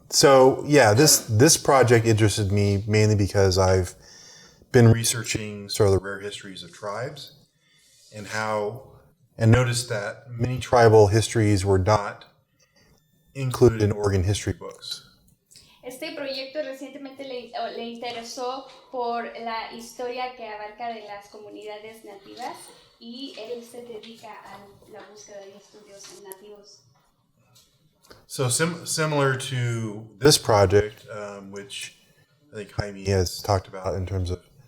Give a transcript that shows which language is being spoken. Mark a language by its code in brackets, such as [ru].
[en] So yeah, this project interested me mainly because I've been researching sort of the rare histories of tribes and noticed that many tribal histories were not included in Oregon history books. [es] Este proyecto recientemente le interesó por la historia que abarca de las comunidades nativas y él se dedica a la búsqueda de estudios nativos. [en] So similar to this project, which I think Jaime has talked about in terms of